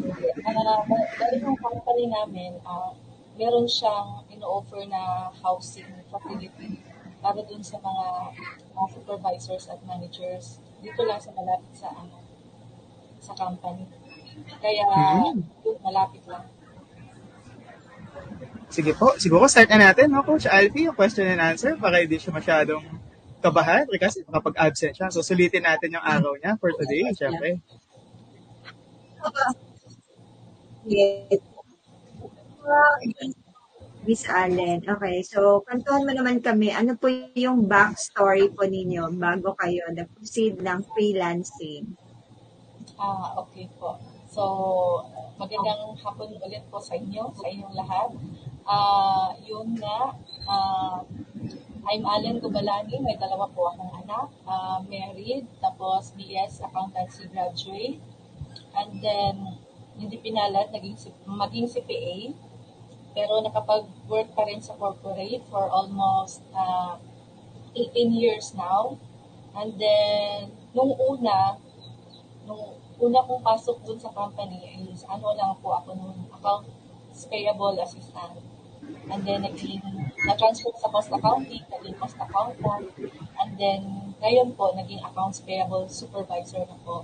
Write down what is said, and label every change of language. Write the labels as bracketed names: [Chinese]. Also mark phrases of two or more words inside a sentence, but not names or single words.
[Filipino] Dahil yung company namin, meron siyang ino-offer na [English] housing facility [Filipino] para dun sa mga supervisors at managers. Dito lang sa malapit sa company. Kaya, malapit lang. Sige po. Siguro start na natin, no, Coach Alfie, yung [English] question and answer [Filipino] para hindi siya masyadong kabahan kasi kapag absent siya. So, sulitin natin yung araw niya [English] for today, [Filipino] syempre. [English] Yes. Miss Allen. [Filipino] Okay, so kwentuhan mo naman kami, ano po yung backstory po ninyo bago kayo nag-proceed ng freelancing? Okay po. So, magandang hapon ulit po sa inyo, sa inyong lahat. Yun nga, ah, [English] I'm Allen Gubalani, [Filipino] may dalawa po akong anak, married, tapos [English] BS Accountancy graduate, and then [Filipino] hindi pinalat, maging CPA, pero nakapag-work pa rin sa corporate [English] for almost 18 years now. And then, [Filipino] nung una kong pasok dun sa company is ano lang po ako nung [English] accounts payable assistant. And then, [Filipino] na-transfer sa [English] cost accounting, [Filipino] naging [English] cost accountant. And then, [Filipino] ngayon po, naging [English] accounts payable supervisor [Filipino] na po.